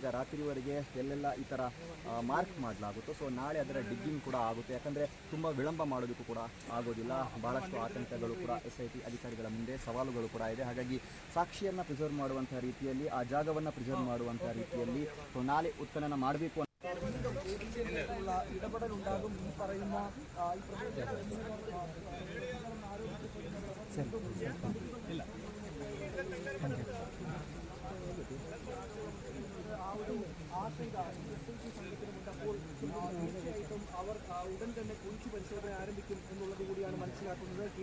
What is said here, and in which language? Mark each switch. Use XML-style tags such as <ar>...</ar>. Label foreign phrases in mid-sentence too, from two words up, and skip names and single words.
<kn>ಈಗ ರಾತ್ರಿವರೆಗೆ ಎಲ್ಲೆಲ್ಲ ಈ ಥರ ಮಾರ್ಕ್ ಮಾಡಲಾಗುತ್ತೋ ಸೊ ನಾಳೆ ಅದರ ಡಿಗ್ಗಿಂಗ್ ಕೂಡ ಆಗುತ್ತೆ. ಯಾಕಂದರೆ ತುಂಬ ವಿಳಂಬ ಮಾಡೋದಕ್ಕೂ ಕೂಡ ಆಗೋದಿಲ್ಲ. ಬಹಳಷ್ಟು ಆತಂಕಗಳು ಕೂಡ SIT ಅಧಿಕಾರಿಗಳ ಮುಂದೆ ಸವಾಲುಗಳು ಕೂಡ ಇದೆ. ಹಾಗಾಗಿ ಸಾಕ್ಷಿಯನ್ನು ಪ್ರಿಸರ್ವ್ ಮಾಡುವಂಥ ರೀತಿಯಲ್ಲಿ ಆ ಜಾಗವನ್ನು ಪ್ರಿಸರ್ವ್ ಮಾಡುವಂಥ ರೀತಿಯಲ್ಲಿ ಸೊ ನಾಳೆ ಉತ್ಖನನ ಮಾಡಬೇಕು.</kn> <ml>ഇടപെടലുണ്ടാകും ഈ പറയുന്ന അപ്പോൾ തീർച്ചയായിട്ടും അവർ ഉടൻ തന്നെ കുറിച്ച് പരിശോധന ആരംഭിക്കും എന്നുള്ളത് കൂടിയാണ് മനസ്സിലാക്കുന്നത്.</ml>